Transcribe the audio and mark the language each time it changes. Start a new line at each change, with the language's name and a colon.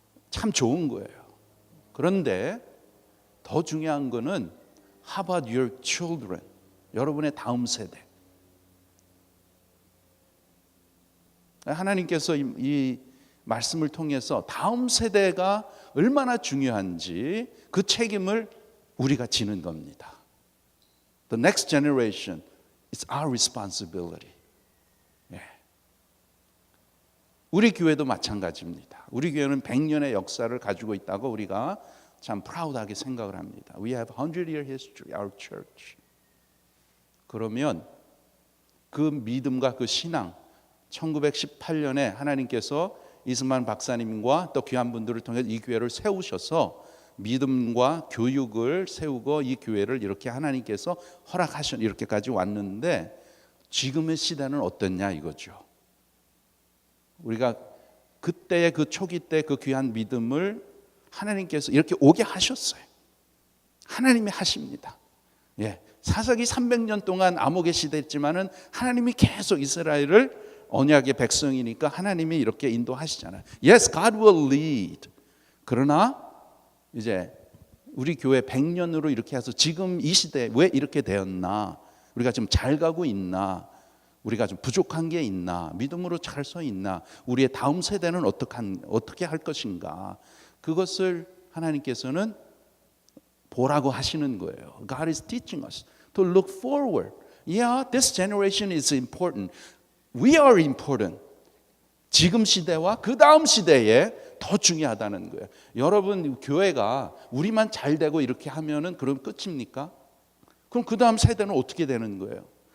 Korean: 참 좋은 거예요. 그런데 더 중요한 거는
English: how about your children?
Korean: 여러분의 다음 세대. 하나님께서 이 말씀을 통해서 다음 세대가 얼마나 중요한지 그 책임을 우리가 지는 겁니다.
English: The next generation is our responsibility.
Korean: 예. 우리 교회도 마찬가지입니다. 우리 교회는 100년의 역사를 가지고 있다고 우리가 참 프라우드하게 생각을 합니다.
English: We have 100-year history, our church.
Korean: 그러면 그 믿음과 그 신앙 1918년에 하나님께서 이승만 박사님과 또 귀한 분들을 통해 이 교회를 세우셔서 믿음과 교육을 세우고 이 교회를 이렇게 하나님께서 허락하셔 이렇게까지 왔는데 지금의 시대는 어떻냐 이거죠. 우리가 그때의 그 초기 때 그 귀한 믿음을 하나님께서 이렇게 오게 하셨어요. 하나님이 하십니다. 예, 사사기 300년 동안 암흑의 시대였지만은 하나님이 계속 이스라엘을 언약의 백성이니까 하나님이 이렇게 인도하시잖아요.
English: Yes, God will lead.
Korean: 그러나 이제 우리 교회 100년으로 이렇게 해서 지금 이 시대에 왜 이렇게 되었나? 우리가 좀 잘 가고 있나? 우리가 좀 부족한 게 있나? 믿음으로 잘 서 있나? 우리의 다음 세대는 어떻게 할 것인가? 그것을 하나님께서는 보라고 하시는 거예요.
English: God is teaching us to look forward. Yeah, this generation is important. We are important.
Korean: 지금 시대와 그 다음 시대에 더 중요하다는 거예요. 여러분 교회가 우리만 잘 되고 이렇게 하면은 그럼 끝입니까? 그럼 그 다음 세대는 어떻게 되는 거예요?